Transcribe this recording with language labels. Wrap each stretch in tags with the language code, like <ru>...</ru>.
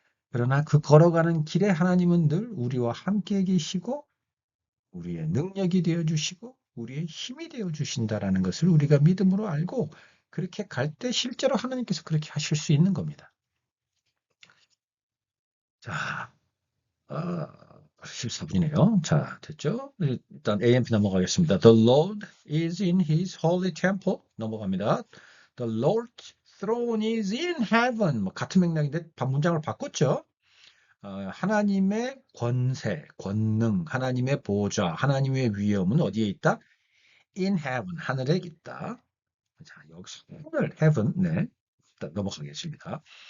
<ko>그러나 그 걸어가는 길에 하나님은 늘 우리와 함께 계시고 우리의 능력이 되어주시고 우리의 힘이 되어주신다라는 것을 우리가 믿음으로 알고 그렇게 갈 때 실제로 하나님께서 그렇게 하실 수 있는 겁니다. 자, 14분이네요. 자, 됐죠? 일단 AMP 넘어가겠습니다.</ko> <en>The Lord is in his holy temple.</en> <ko>넘어갑니다.</ko> <en>The Lord's throne is in heaven.</en> <ko>뭐 같은 맥락인데 문장을 바꿨죠. 하나님의 권세, 권능, 하나님의 보좌, 하나님의 위엄은 어디에 있다?</ko> <en>In heaven,</en> <ko>하늘에 있다. 자, 여기서 하늘, heaven, 네. 일단 넘어가겠습니다.</ko>